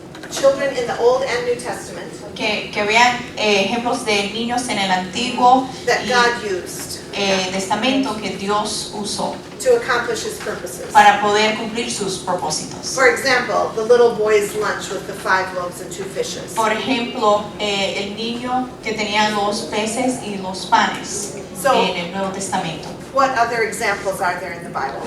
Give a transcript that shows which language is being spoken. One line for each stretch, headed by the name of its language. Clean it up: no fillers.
English: Children in the Old and New Testament
Spanish: que vean ejemplos de niños en el Antiguo
English: that
Spanish: y
English: God used
Spanish: Testamento que Dios usó
English: to accomplish His purposes.
Spanish: para poder cumplir sus propósitos.
English: For example, the little boy's lunch with the 5 loaves and 2 fishes.
Spanish: Por ejemplo, el niño que tenía 2 peces y 2 panes en el Nuevo Testamento.
English: What other examples are there in the Bible?